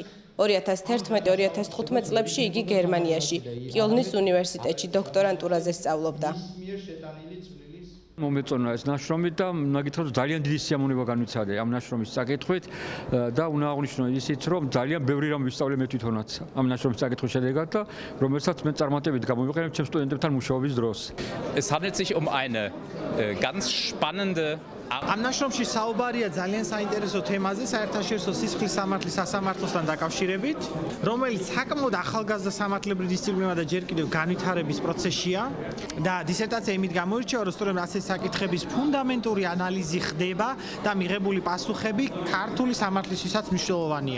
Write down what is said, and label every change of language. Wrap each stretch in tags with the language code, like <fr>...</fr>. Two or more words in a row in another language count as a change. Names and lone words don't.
<ka>2011-2015 წლებში იგი გერმანიაში, კიოლნის უნივერსიტეტში დოქტორანტურაზე სწავლობდა. მომეწონა ეს ნაშრომი და უნდა გითხრათ, ძალიან დიდი სიამოვნება განვიცადე ამ ნაშრომის საკითხით და უნდა აღვნიშნო ისიც, რომ ძალიან ბევრი რამ ვისწავლე მე თვითონაც ამ ნაშრომის საკითხის შედეგად და რომელსაც მე წარმატებით გამოვიყენებ ჩემს სტუდენტებთან მუშაობის დროს.</ka> <de>Es handelt sich eine ganz spannende</de> <ka>ამ ნაშრომში საუბარია ძალიან საინტერესო თემაზე საერთაშორისო სისხლის სამართლის სასამართლოსთან დაკავშირებით, რომელიც საკმაოდ ახალგაზრდა სამართლებრივ დისციპლინა და ჯერ კიდევ განვითარების პროცესშია და დისერტაცია იმით გამოირჩევა, რომ სწორედ ასეთი საკითხების ფუნდამენტური ანალიზი ხდება და მიღებული პასუხები ქართული სამართლისთვისაც მნიშვნელოვანია.</ka>